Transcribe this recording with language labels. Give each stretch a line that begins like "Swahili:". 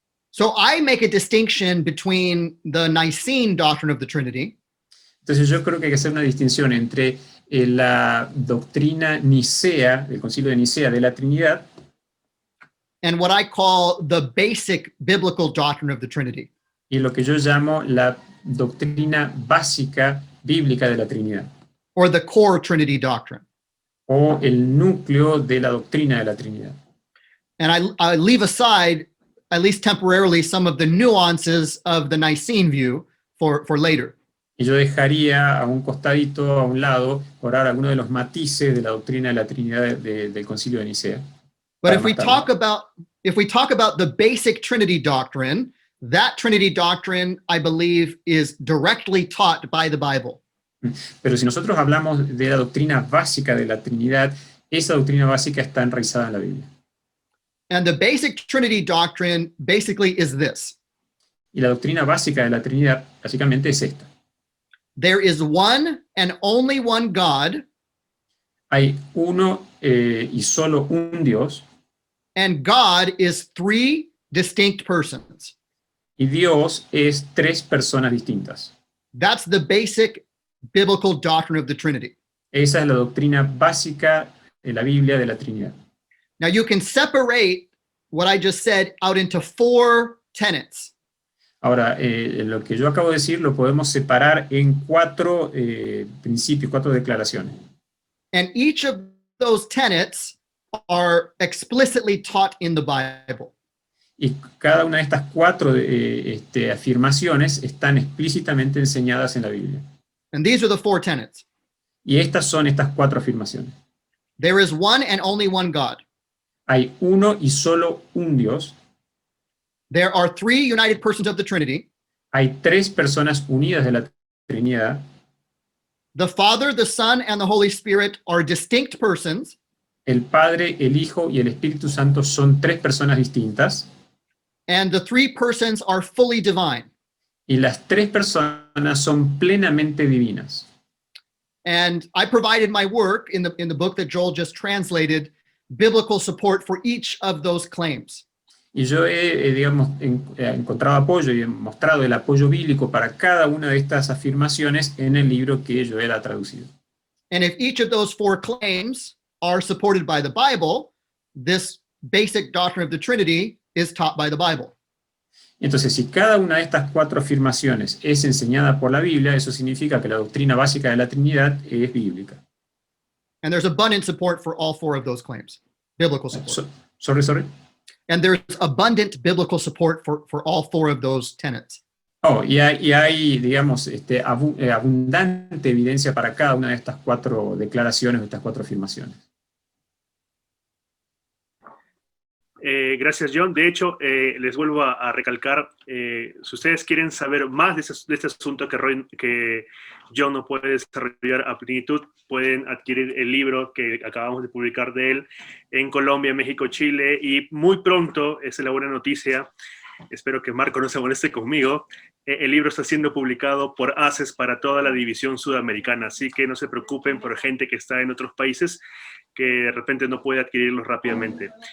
English: So I make a distinction between the Nicene doctrine of the Trinity
Spanish: Entonces yo creo que hay que hacer una distinción entre la doctrina nicea, del Concilio de Nicea de la Trinidad,
English: and what I call the basic biblical doctrine of the Trinity.
Spanish: y lo que yo llamo la doctrina básica bíblica de la Trinidad,
English: Or the core Trinity doctrine.
Spanish: o el núcleo de la doctrina de la Trinidad.
English: And I leave aside, at least temporarily, some of the nuances of the Nicene view for later.
Spanish: Y yo dejaría a un costadito, a un lado, por ahora algunos de los matices de la doctrina de la Trinidad del Concilio de Nicea.
English: But
Spanish: Para
English: if we
Spanish: más tarde.
English: talk about the basic Trinity doctrine, that Trinity doctrine, I believe, is directly taught by the Bible.
Spanish: Pero si nosotros hablamos de la doctrina básica de la Trinidad, esa doctrina básica está enraizada en la Biblia.
English: And the basic Trinity doctrine basically is this.
Spanish: Y la doctrina básica de la Trinidad básicamente es esta.
English: There is one and only one God,
Spanish: Hay uno y solo un Dios,
English: and God is three distinct persons.
Spanish: y Dios es tres personas distintas.
English: That's the basic biblical doctrine of the Trinity.
Spanish: Esa es la doctrina básica de la Biblia de la Trinidad.
English: Now you can separate what I just said out into four tenets.
Spanish: Ahora, lo que yo acabo de decir lo podemos separar en cuatro principios, cuatro declaraciones.
English: And each of those tenets are explicitly taught in the Bible.
Spanish: Y cada una de estas cuatro afirmaciones están explícitamente enseñadas en la Biblia.
English: And these are the four tenets.
Spanish: Y estas son estas cuatro afirmaciones.
English: There is one and only one God.
Spanish: Hay uno y solo un Dios.
English: There are three united persons of the Trinity.
Spanish: Hay tres personas unidas de la Trinidad.
English: The Father, the Son, and the Holy Spirit are distinct persons.
Spanish: El Padre, el Hijo y el Espíritu Santo son tres personas distintas.
English: And the three persons are fully divine.
Spanish: Y las tres personas son plenamente divinas.
English: And I provided my work in the book that Joel just translated, biblical support for each of those claims.
Spanish: Y yo he digamos, encontrado apoyo y he mostrado el apoyo bíblico para cada una de estas afirmaciones en el libro que Joel ha traducido.
English: And if each of those four claims are supported by the Bible, this basic doctrine of the Trinity is taught by the Bible.
Spanish: Entonces, si cada una de estas cuatro afirmaciones es enseñada por la Biblia, eso significa que la doctrina básica de la Trinidad es bíblica.
English: And there's abundant support for all four of those claims, biblical support. Sorry. And there's abundant biblical support for all four of those tenets.
Spanish: Oh, y hay digamos, abundante evidencia para cada una de estas cuatro declaraciones, de estas cuatro afirmaciones. Gracias, John. De hecho, les vuelvo a recalcar, si ustedes quieren saber más de este asunto que John no puede desarrollar a plenitud, pueden adquirir el libro que acabamos de publicar de él en Colombia, México, Chile, y muy pronto, esa es la buena noticia, espero que Marco no se moleste conmigo, el libro está siendo publicado por ACES para toda la división sudamericana, así que no se preocupen por gente que está en otros países que de repente no puede adquirirlos rápidamente.